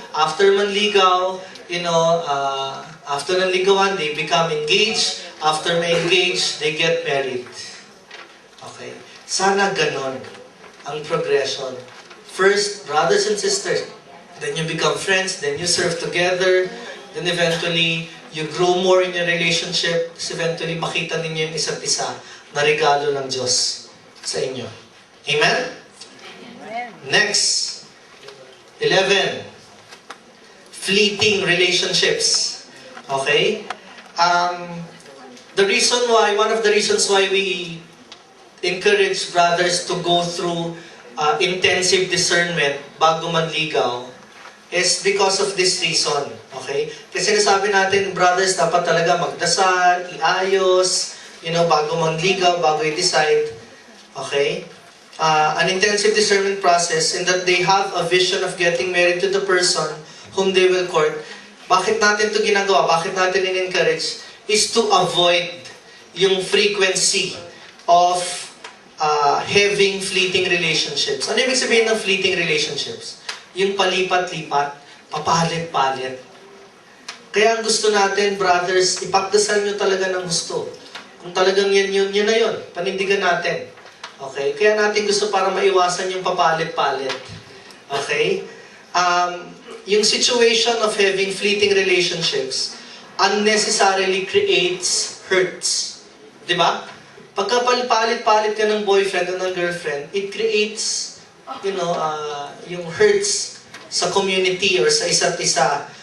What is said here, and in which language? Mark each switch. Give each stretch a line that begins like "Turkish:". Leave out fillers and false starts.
English: After
Filipino: manligaw,
English: you know,
Filipino: after nanligawan,
English: they become engaged. After may engage, they get married. Okay?
Filipino: Sana ganon ang progression.
English: First, brothers and sisters. Then you become friends. Then you serve together. Then eventually, you grow more in your relationship. Tapos eventually,
Filipino: makita ninyo yung isa't isa na regalo ng Diyos sa inyo.
English: Amen? Next, 11. Fleeting relationships. Okay? One of the reasons why we encourage brothers to go through intensive discernment
Filipino: bago manligaw
English: is because of this reason. Okay?
Filipino: Kasi nasabi natin,
English: brothers,
Filipino: dapat talaga magdasal, iayos,
English: you know,
Filipino: bago manligaw, bago i-decide. Okay?
English: An intensive discernment process in that they have a vision of getting married to the person whom they will court.
Filipino: Bakit natin ito ginagawa? Bakit natin in-encourage?
English: Is to avoid yung frequency of having fleeting relationships.
Filipino: Ano ibig sabihin ng fleeting relationships? yung palipat-lipat, papalit-palit. Kaya ang gusto natin, brothers, ipagdasal nyo talaga ng gusto. Kung talagang yun na yun. Panindigan natin.
English: Okay?
Filipino: Kaya natin gusto para maiwasan yung papalit-palit. Okay?
English: Yung situation of having fleeting relationships unnecessarily creates hurts.
Filipino: Di ba? Pagka palit-palit ka ng boyfriend o ng girlfriend,
English: it creates,
Filipino: yung hurts sa community or sa isa't isa.